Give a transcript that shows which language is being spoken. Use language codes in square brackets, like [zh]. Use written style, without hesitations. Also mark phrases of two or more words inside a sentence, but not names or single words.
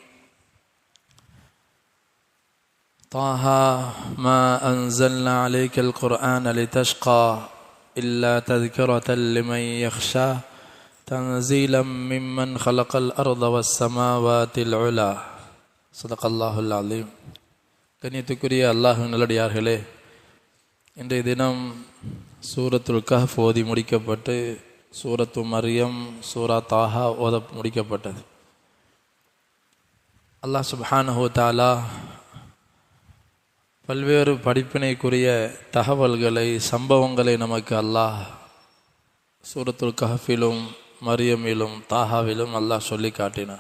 [ar] طه ما أنزلنا عليك القرآن لتشقى إلا تذكرة لمن يخشى تنزيلا ممن خلق الأرض والسماوات العلى. صدق الله العظيم. [ta] கண்ணியத்துக்குரிய அல்லாஹ்வின் நல்லடியார்களே, இன்றைய தினம் சூரத்துல் கஹ்ஃப் ஓதி முடிக்கப்பட்டு சூரத்து மரியம், சூரா தாஹா ஓத முடிக்கப்பட்டது. [ar] الله سبحانه وتعالى [ta] பல்வேறு படிப்பினைக்குரிய தகவல்களை, சம்பவங்களை நமக்கு அல்லாஹ் சூரத்துல் கஹ்ஃபிலும் மரியமிலும் தாஹாவிலும் அல்லாஹ் சொல்லி காட்டினார்.